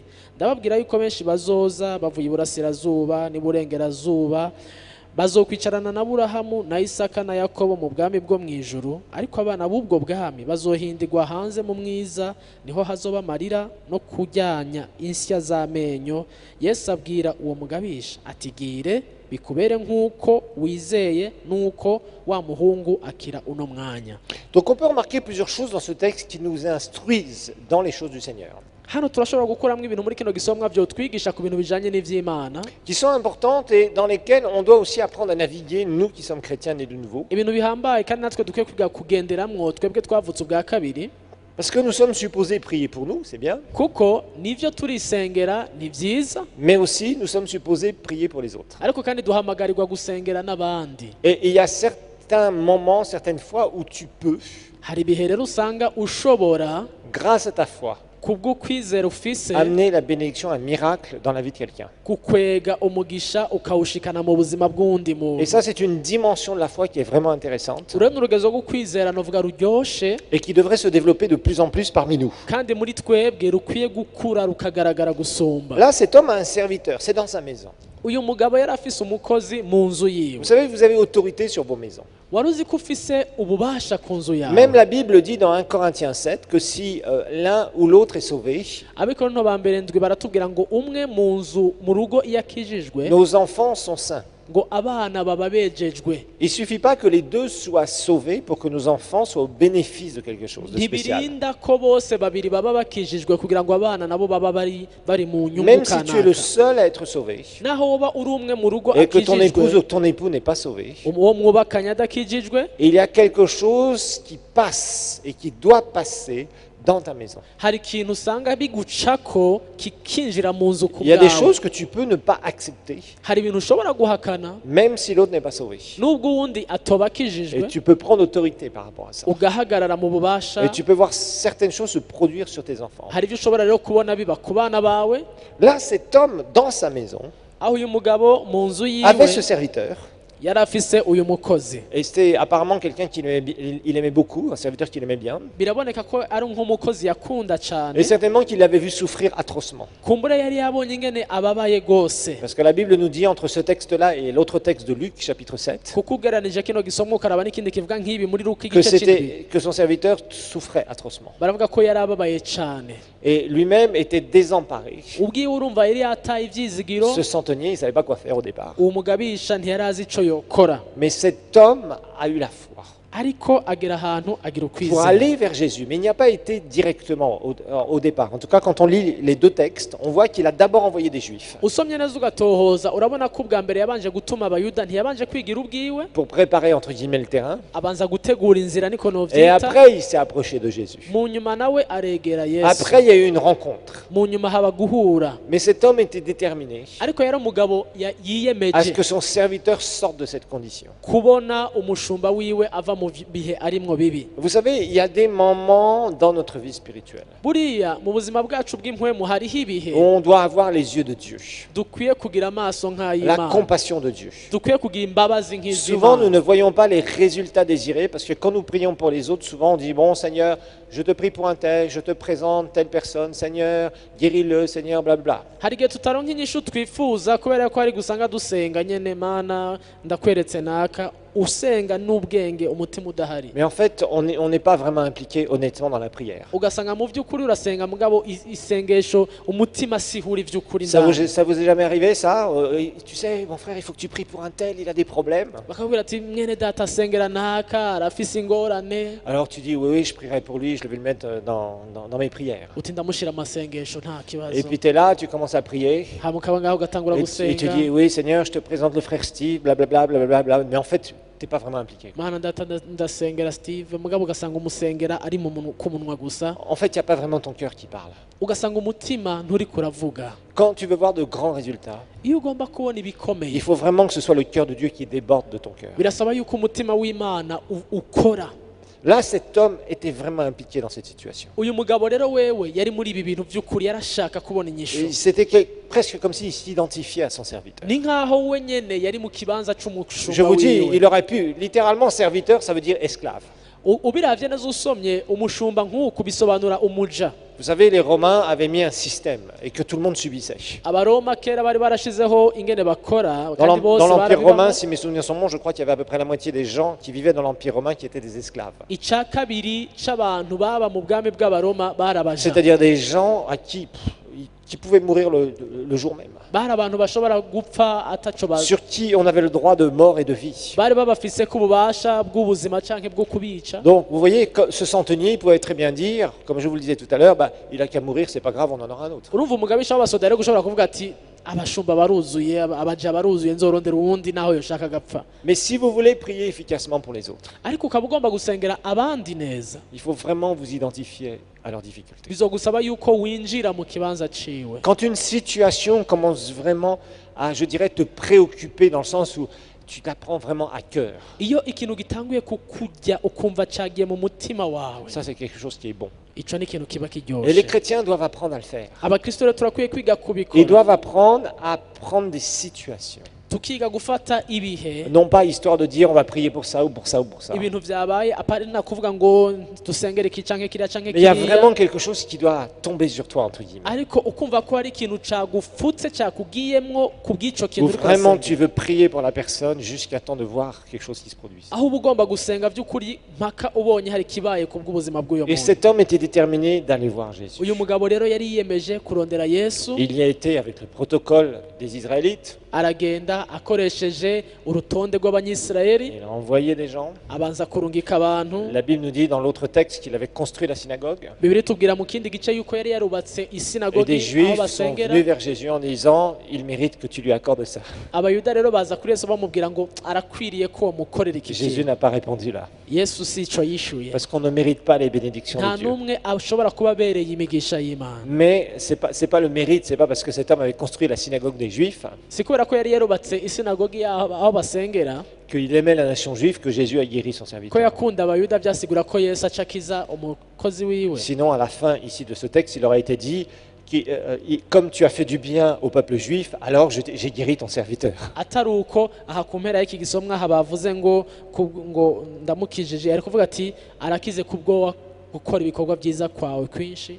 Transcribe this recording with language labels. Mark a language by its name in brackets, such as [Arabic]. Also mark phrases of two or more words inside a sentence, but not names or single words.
[Rundi] Ndababwira yuko benshi bazoza bavuye iburasirazuba n'iburengerazuba, bazokwicarana na Aburahamu na Isaka na Yakobo mu bwami bwo mwijuru, ariko abana b'ubwo bwami bazohindirwa hanze mu mwiza, niho hazoba amarira no kujyanya insya z'amenyo. Yesu abwira uwo mugabisha ati gire bikubere nk'uko wizeye n'uko wa muhungu akira uno mwanya. [French] Donc on peut remarquer plusieurs choses dans ce texte qui nous instruisent dans les choses du Seigneur. [Rundi] hano turashobora gukuramo ibintu muri kino gisomwa byo twigisha ku bintu bijanye n'ivy'Imana, [French] qui sont importantes et dans lesquelles on doit aussi apprendre à naviguer, nous qui sommes chrétiens nés de nouveau. [Rundi] ibintu bihambaye kandi natwe dukwiye kwiga kugenderamwo twebwe twavutse ubwa kabiri, [French] Parce que nous sommes supposés prier pour nous, c'est bien, [Rundi] kuko nivyo turisengera ni vyiza, [French] mais aussi nous sommes supposés prier pour les autres. [Rundi] ariko kandi duhamagarirwa gusengera n'abandi. [French] Et il y a certains moments, certaines fois où tu peux, [Rundi] Hari ibihe rero usanga ushobora [French] grâce à ta foi, [Rundi] kubwo kwizera ufise [French] amener la bénédiction, un miracle dans la vie de quelqu'un. [Rundi] kukwega umugisha ukawushikana mu buzima bw'undi [French] Et [Rundi] muntu. [French] ça, c'est une dimension de la foi qui est vraiment intéressante [Rundi] Urabona urugezo rwo kwizera novuga ruryoshe [French] et qui devrait se développer de plus en plus parmi nous. [Rundi] kandi muri twebwe rukwiye gukura rukagaragara gusumba. [French] Là, cet homme a un serviteur, c'est dans sa maison. [Rundi] Uyu mugabo yari afise umukozi mu nzu yiwe. [French] Vous savez, vous avez autorité sur vos maisons. [Rundi] Wari uzi ko ufise ububasha ku nzu yawe. [French] Même la Bible dit dans 1 Corinthiens 7 que si l'un ou l'autre est sauvé, [Rundi] Abikorinto ba mbere ndwi baratubwira ngo umwe mu nzu mu rugo iyo akijijwe [French] nos enfants sont saints. [Rundi] ngo abana baba bejejwe. [French] Il suffit pas que les deux soient sauvés pour que nos enfants soient au bénéfice de quelque chose de spécial. [Rundi] Ntibirinda ko bose babiri baba bakijijwe kugira ngo abana nabo baba bari mu nyungu [French] Même si tu es le [Rundi] kanaka. [French] seul à être sauvé [Rundi] Naho woba uri umwe mu rugo [French] et que ton épouse [Rundi] akijijwe [French] ou ton époux n'est pas sauvé, [Rundi] uwo mwubakanye adakijijwe, [French] il y a quelque chose qui passe et qui doit passer dans ta maison. [Rundi] hari ikintu usanga bigucako kikinjira mu nzu ku [French] Il y a des [Rundi] bwawe. [French] choses que tu peux ne pas accepter, [Rundi] Hari ibintu ushobora guhakana [French] même si l'autre n'est pas sauvé. [Rundi] nubwo uwundi atoba [French] Et [Rundi] akijijwe, [French] tu peux prendre autorité par rapport à ça. [Rundi] ugahagarara mu bubasha. [French] Et tu peux voir certaines choses se produire sur tes enfants. [Rundi] Hari ibyo ushobora rero kubona biba ku bana bawe. [French] Là, cet homme, dans sa maison, [Rundi] Aho uyu mugabo mu nzu yiwe [French] avait ce serviteur. [Rundi] yari afise uyu mukozi. [French] Et c'était apparemment quelqu'un qu'il aimait, il aimait beaucoup, un serviteur qu'il aimait bien. [Rundi] Biraboneka ko ari nk'umukozi yakunda cyane, [French] Et certainement qu'il l'avait vu souffrir atrocement. [Rundi] kumbura yari yabonye ingene ababaye gose. [French] Parce que la Bible nous dit, entre ce texte-là et l'autre texte de Luc, chapitre 7, [Rundi] kuko ugereranije kino gisomwa ukaraba n'ikindi kivuga nk'ibi muri Luka igice cy'indwi, [French] que son serviteur souffrait atrocement. [Rundi] baravuga ko yari ababaye cyane. [French] Et lui-même était désemparé. [Rundi] Ubwiwe urumva yari yataye ivyizigiro, [French] Ce centenier, il ne savait pas quoi faire au départ. [Rundi] uwo mugabisha ntiyari azi ico yokora, [French] Mais cet homme a eu la foi [Rundi] ariko agera ahantu agira [French] pour [Rundi] ukwizera. [French] aller vers Jésus. Mais il n'y a pas été directement au départ. En tout cas, quand on lit les deux textes, on voit qu'il a d'abord envoyé des Juifs [Rundi] Usomye neza ugatohoza urabona ko ubwa mbere yabanje gutuma abayuda, ntiyabanje kwigira ubwiwe, [French] pour préparer, entre guillemets, le terrain. [Rundi] abanza gutegura inzira niko [French] Et [Rundi] novyita. [French] après, il s'est approché de Jésus. [Rundi] Mu nyuma nawe aregera Yesu. [French] Après, il y a eu une rencontre. [Rundi] Mu nyuma haba guhura, [French] Mais cet homme était déterminé [Rundi] ariko yari umugabo [French] à ce [Rundi] yiyemeje [French] que son serviteur sorte de cette condition. [Rundi] kubona umushumba wiwe ava mu bihe arimwo bibi. [French] Vous savez, il y a des moments dans notre vie spirituelle [Rundi] Buriya mu buzima bwacu bw'impwemu hariho ibihe [French] où on doit avoir les yeux de Dieu, [Rundi] dukwiye kugira amaso [French] la [Rundi] nk'ay'Imana, [French] compassion de Dieu. [Rundi] dukwiye kugira imbabazi [French] Souvent, nous [Rundi] nk'iz'Imana. [French] ne voyons pas les résultats désirés parce que quand nous prions pour les autres, souvent on dit, bon Seigneur, je te prie pour un tel, je te présente telle personne, Seigneur, guéris-le, Seigneur, blablabla. [Rundi] Hari igihe tutaronka inyishu twifuza kubera ko hari gusanga dusenga nyene, Mana ndakweretse naka, usenga n'ubwenge umutima udahari, [French] Mais en fait, on n'est pas vraiment impliqué honnêtement dans la prière. [Rundi] ugasanga mu by'ukuri urasenga mugabo isengesho umutima sihura ivy'ukuri [French] Ça [Rundi] ndani. [French] vous est jamais arrivé ça? Tu sais, mon frère, il faut que tu pries pour un tel, il a des problèmes. [Rundi] Bakabwira ati mwene data asengera naka arafise ingorane, [French] Alors tu dis, oui, oui, je prierai pour lui, je vais le mettre dans mes prières. [Rundi] uti ndamushira amasengesho nta [French] Et [Rundi] kibazo, [French] puis tu es là, tu commences à prier. [Rundi] hama ukaba ngaho ugatangura [French] Et tu [Rundi] gusenga, [French] dis, oui, Seigneur, je te présente le frère Steve, blablabla, blablabla. Mais en fait, tu n'es pas vraiment impliqué. [Rundi] Mana data ndasengera Steve, mugabo ugasanga umusengera ari ku munwa gusa, [French] En fait, il n'y a pas vraiment ton cœur qui parle. [Rundi] ugasanga umutima nturi kuravuga. [French] Quand tu veux voir de grands résultats, [Rundi] Iyo ugomba kubona [French] il [Rundi] ibikomeye, [French] faut vraiment que ce soit le cœur de Dieu qui déborde de ton cœur. [Rundi] birasaba yuko umutima w'Imana ukora. [French] Là, cet homme était vraiment impliqué dans cette situation. [Rundi] Uyu mugabo rero wewe yari muri ibi bintu by'ukuri, yarashaka kubona inyishu. [French] Et c'était presque comme s'il s'identifiait à son serviteur. [Rundi] Ni nkaho we nyene yari mu kibanza [French] Je [Rundi] c'umushumba [French] vous dis, [Rundi] wiwe. [French] il aurait pu, littéralement, serviteur, ça veut dire esclave. [Rundi] Ubiravye neza usomye umushumba nk'uku bisobanura umuja. [French] Vous savez, les Romains avaient mis un système et que tout le monde subissait. [Rundi] Abaroma kera bari barashizeho ingene bakora, [French] Dans [Rundi] kandi bose [French] l'Empire [Rundi] barabibamo. [French] romain, si mes souvenirs sont bons, je crois qu'il y avait à peu près la moitié des gens qui vivaient dans l'Empire romain qui étaient des esclaves. [Rundi] Ica kabiri c'abantu baba mu bwami bw'abaroma barabaja. [French] C'est-à-dire des gens à qui qui pouvaient mourir le jour même, [Rundi] bari abantu bashobora gupfa ataco bazi [French] sur qui on avait le droit de mort et de vie. [Rundi] bari babafise ko ububasha bw'ubuzima canke bwo kubica. [French] Donc, vous voyez, ce centenier, il pouvait très bien dire, comme je vous le disais tout à l'heure, bah, il a qu'à mourir, c'est pas grave, on en aura un autre. [Rundi] urumva umugabisha w'abasoda rero gushobora kuvuga ati abashumba baruzuye abaja baruzuye nzorondera uwundi naho yoshaka gapfa. [French] Mais si vous voulez prier efficacement pour les autres, [Rundi] ariko ukaba ugomba gusengera abandi neza [French] il faut vraiment vous identifier à leurs difficultés. [Rundi] bizogusaba yuko winjira mu kibanza ciwe. [French] Quand une situation commence vraiment à, je dirais, te préoccuper dans le sens où tu la prends vraiment à cœur, [Rundi] iyo ikintu gitanguye kukujya ukumva cagiye mu mutima wawe, [French] ça c'est quelque chose qui est bon. [Rundi] ico ni ikintu kiba [French] Et les [Rundi] kiryoshe. [French] chrétiens doivent apprendre à le faire. [Rundi] abakristo rero turakwiye kwiga [French] Ils [Rundi] kubikora, [French] doivent apprendre à prendre des situations. [Rundi] tukiga gufata ibihe [French] Non pas histoire de dire on va prier pour ça ou pour ça ou pour ça. [Rundi] ibintu vyabaye apari na kuvuga ngo dusengere iki canke kiriya canke [French] Mais il y a [Rundi] kiriya, [French] vraiment quelque chose qui doit tomber sur toi, entre guillemets. [Rundi] ariko ukumva ko hari ikintu cagufutse cakugiyemwo kubw'ico [French] Où [Rundi] kintu uriko [French] vraiment [Rundi] urasenga. [French] tu veux prier pour la personne jusqu'à temps de voir quelque chose qui se produise. [Rundi] aho uba ugomba gusenga by'ukuri mpaka ubonye hari ikibaye ku bw'ubuzima bw'uyo [French] Et [Rundi] muntu. [French] cet homme était déterminé d'aller voir Jésus. [Rundi] uyu mugabo rero yari yiyemeje kurondera Yesu, [French] Il y a été avec le protocole des Israélites. [Rundi] aragenda akoresheje urutonde rw'abanyisirayeli, [French] Il a envoyé des gens. [Rundi] abanza kurungika abantu. [French] La Bible nous dit dans l'autre texte qu'il avait construit la synagogue. [Rundi] bibiri tubwira mu kindi gice yuko yari yarubatse [French] Et des [Rundi] isinagogi aho [French] Juifs sont [Rundi] basengera. [French] venus vers Jésus en disant il mérite que tu lui accordes ça. [Rundi] abayuda rero baza kuri Yesu bamubwira ngo arakwiriye ko mukorera iki [French] Jésus [Rundi] kintu. [French] n'a pas répondu là. [Rundi] Yesu si ico yishuye, [French] Parce qu'on ne mérite pas les bénédictions [Rundi] nta [French] de Dieu. [Rundi] n'umwe ashobora kuba abereye imigisha y'Imana. [French] Mais c'est pas le mérite, c'est pas parce que cet homme avait construit la synagogue des Juifs [Rundi] si kubera ko yari yarubatse isinagogi aho basengera [French] qu'il aimait la nation juive que Jésus a guéri son [Rundi] ko [French] serviteur. [Rundi] yakunda abayuda byasigura ko Yesu acakiza umukozi wiwe. [French] Sinon, à la fin ici de ce texte, il aurait été dit comme tu as fait du bien au peuple juif, alors j'ai guéri ton serviteur. [Rundi] atari uko aha ku mpera y'iki gisomwa aha bavuze ngo ngo ndamukijije, ari kuvuga ati arakize kubwo gukora ibikorwa byiza kwawe kwinshi,